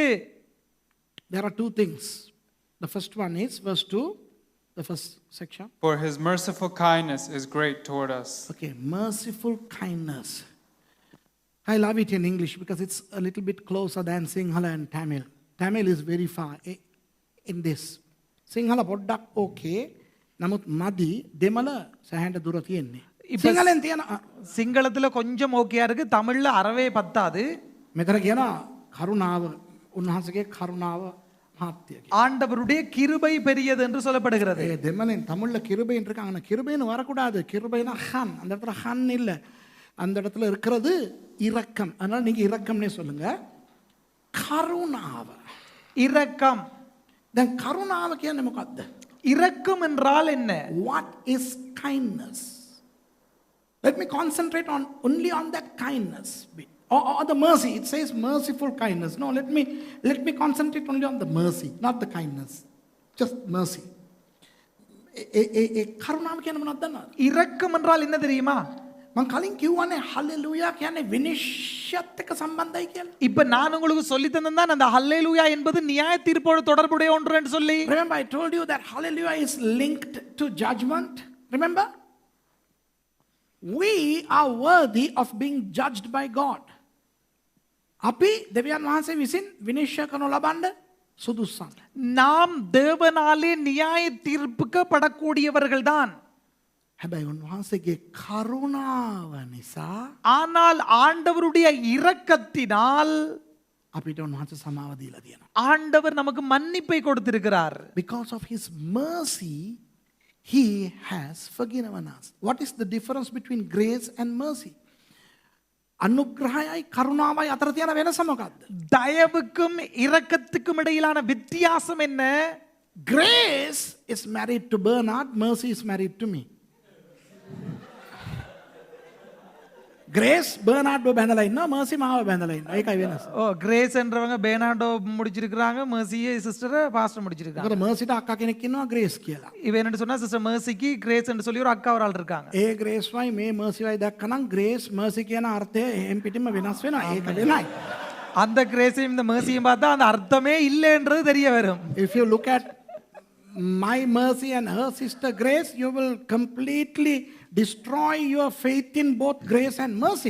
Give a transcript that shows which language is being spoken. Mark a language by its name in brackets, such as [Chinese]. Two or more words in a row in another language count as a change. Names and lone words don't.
[English] There are two things. The first one is verse 2, the first section. For his merciful kindness is great toward us. Okay, merciful kindness. I love it in English because it's a little bit closer than Sinhala and Tamil. Tamil is very far in this. [Sinhala] Sinhala පොඩ්ඩක් okay. නමුත් මදි දෙමළ සෑහෙන දුර තියෙන්නේ. සිංහලෙන් තියෙන [Tamil] சிங்களத்துல கொஞ்சம் ஓகேயா இருக்கு. தமிழ்ல அறவே பத்தாது. [Sinhala] මෙතන කියන කරුණාව උන්වහන්සේගේ කරුණාව මහත්ය. [Tamil] ஆண்டவருடைய கிருபை பெரியது என்று சொல்லப்படுகிறது. [Sinhala] ඒ දෙමළෙන් [Tamil] தமிழ்ல கிருபைன்னு இருக்காங்க. ஆனா கிருபைன்னு வரக்கூடாது. கிருபைனா ஹன். அந்த இடத்துல ஹன் இல்ல. அந்த இடத்துல இருக்கிறது இரக்கம். அதனால நீங்க இரக்கம்னே சொல்லுங்க. கருணாව. இரக்கம். [Sinhala] දැන් කරුණාව කියන්නේ මොකක්ද? [Tamil] இரக்கம் என்றால் என்ன? [English] What is kindness? Let me concentrate only on that kindness bit. Or the mercy. It says merciful kindness. No, let me concentrate only on the mercy, not the kindness. Just mercy. [Sinhala] කරුණාව කියන්නේ මොනවද දන්නවද? [Tamil] இரக்கம் என்றால் என்ன தெரியுமா? [Sinhala] මම කලින් කිව්වනේ හලෙලූයා කියන්නේ විනිශ්චයත් එක්ක සම්බන්ධයි කියලා. [Tamil] இப்ப நான் உங்களுக்கு சொல்லி தந்தேன் அந்த ஹல்லேலூயா என்பது நியாய தீர்ப்போடு தொடர்புடைய ஒன்று என்று சொல்லி. [English] Remember I told you that hallelujah is linked to judgment. Remember? We are worthy of being judged by God. [Sinhala] අපි දෙවියන් වහන්සේ විසින් විනිශ්චය කරනු ලබන්න සුදුසුසන්. [Tamil] நாம் தேவனாலே நியாய தீர்ப்புக்கு படக்கூடியவர்கள் தான். [Sinhala] හැබැයි උන්වහන්සේගේ කරුණාව නිසා [Tamil] ஆனால் ஆண்டவருடைய இரக்கத்தினால் [Sinhala] අපිට උන්වහන්සේ සමාව දීලා තියෙනවා. [Tamil] ஆண்டவர் நமக்கு மன்னிப்பை கொடுத்திருக்கிறார். [English] Because of his mercy he has forgiven us. What is the difference between grace and mercy? [Sinhala] අනුග්‍රහයයි කරුණාවයි අතර තියෙන වෙනස මොකක්ද? [Tamil] தயவுக்கும் இரக்கத்துக்கும் இடையிலான வித்தியாசம் என்ன? [English] Grace is married to Bernard, mercy is married to me. [Sinhala] Grace Bernardo බැඳලා ඉන්නවා, mercy මාව බැඳලා ඉන්නවා. ඒකයි වෙනස. [Tamil] ஓ கிரேஸ் என்றவங்க பெர்னார்டோ முடிச்சிருக்காங்க, மெர்சியை [English] sister pastor [Tamil] முடிச்சிருக்காங்க. [Sinhala] ඒකට mercyට අක්කා කෙනෙක් ඉන්නවා grace කියලා. [Tamil] இவன் என்ன சொன்னா சிஸ்டர் மெர்சிக்கு கிரேஸ் என்று சொல்லி ஒரு அக்கா ஒரு ஆள் இருக்காங்க. [Sinhala] ඒ grace වයි මේ mercy වයි දැක්කනම් [English] grace mercy [Sinhala] කියන අර්ථය එහෙම් පිටින්ම වෙනස් වෙනවා. ඒක වෙනයි. [Tamil] அந்த கிரேஸையும் இந்த mercyயும் பார்த்தா அந்த அர்த்தமே இல்லைன்றது தெரிய வரும். [English] If you look at my mercy and her sister grace, you will completely destroy your faith in both grace and mercy.